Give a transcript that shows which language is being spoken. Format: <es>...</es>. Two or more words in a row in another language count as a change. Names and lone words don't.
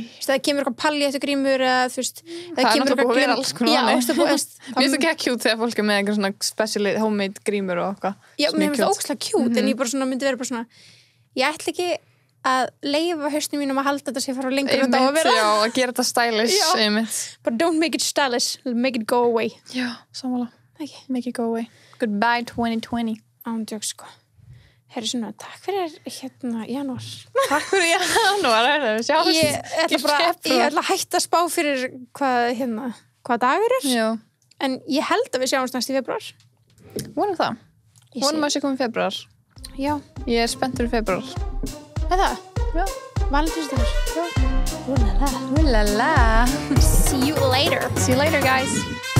<is>Þú veist, það kemur eitthvað palli eftir grímur eða, þú veist, það er náttúrulega búið að vera alls konar þannig. Já, mér finnst það ekki cute þegar fólk er með einhver svona</is> <en>special homemade</en> <is>grímur og eitthvað. Já, mér finnst það ógeðslega cute, en ég bara svona myndi vera bara svona, ég ætla ekki að leyfa hausnum mínum að halda þetta sé fara lengur en þetta á að vera. Já, að gera þetta stylish, einmitt.</is> <en>But don't make it stylish, make it go away.</en> <is>Já, sammála. Okay.</is> <en>Make it go away. Goodbye 2020.</en> <is>Ándjók, sko. Herri svona, takk fyrir janúar. Takk fyrir janúar, sjáumst ég ætla að hætta að spá fyrir hvað dagur er. Já. En ég held að við sjáumst næst í febrúar. Vonum það. Vonum að sé komið febrúar. Já. Ég er spenntur í febrúar. Er það? Já. Valentínsdagur. Já. Úlala.</is> <en>See you later. See you later, guys.</en>